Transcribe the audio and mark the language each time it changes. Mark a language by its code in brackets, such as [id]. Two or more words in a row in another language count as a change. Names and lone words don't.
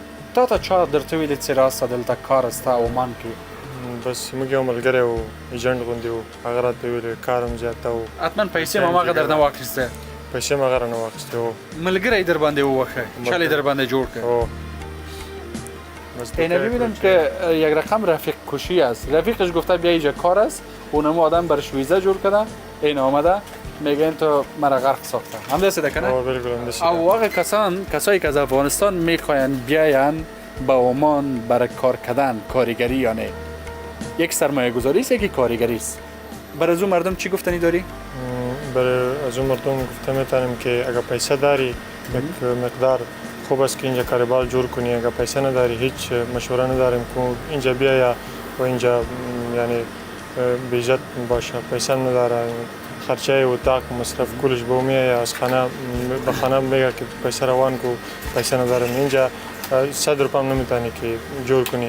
[ps] تا ته چا درته ویلي چې راسه دلته کار سته عمان کې بس موږ یو ملګری و ایجنټ غوندې و هغه راته ویلې کار هم زیاته و حتما پیسې هم هماغه در نه واخیسته پیسې هم هغه رانه واخیستې و ملګری در باندې ووخه چل در باندې جوړ که او بس [fa] اینا ببینم که یک رقم رفیق کشی است رفیقش گفته بیا اینجا کار است اونم آدم برش ویزا جور کرده این آمده میگه این تو مرا غرق ساخته هم دسته ده کنه [ps] او بالکل همداسې [fa] او واقع کسایی که از افغانستان میخواین بیاین به عمان برای کار کردن کارگری یا نه یک سرمایه گذاری است یکی کارگری است برای از اون مردم چی گفتنی داری؟ برای از اون مردم گفته میتونم که اگر پیسه داری یک مقدار خوب است که اینجا کاروبار جور کنی اگر پیسه نداری هیچ مشوره نداریم که اینجا بیایا و اینجا یعنی بیجت باشه پیسه نداره خرچه اتاق مصرف کلش به میای از خانه به خانه میگه که پیسه روان کو پیسه ندارم اینجا 100 روپیه هم نمیتونی که جور کنی